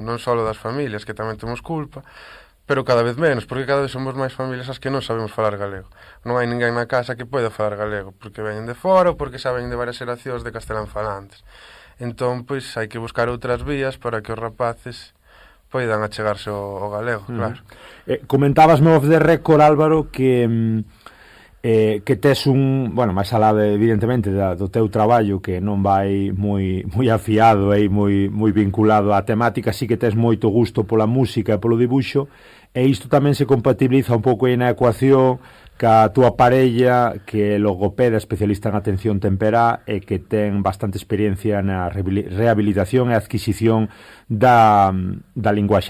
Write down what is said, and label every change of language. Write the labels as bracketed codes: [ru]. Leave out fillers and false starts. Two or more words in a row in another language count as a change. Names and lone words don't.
[gl] Non só das familias, que tamén temos culpa, pero cada vez menos, porque cada vez somos máis familias as que non sabemos falar galego. Non hai ninguén na casa que poida falar galego, porque veñen de fora ou porque xa veñen de varias xeracións de castelán falantes. Entón, pois, hai que buscar outras vías para que os rapaces poidan achegarse ao galego, claro. Comentábasme [en] off the record, [gl] Álvaro, que tes bueno, máis alá evidentemente do teu traballo, que non vai moi afiado e moi vinculado á temática, sí que tes moito gusto pola música e polo dibuixo, e isto tamén se compatibiliza un pouco aí na ecuación ca túa parella, que é logopeda, especialista en atención temperá e que ten bastante experiencia na rehabilitación e adquisición da linguaxe.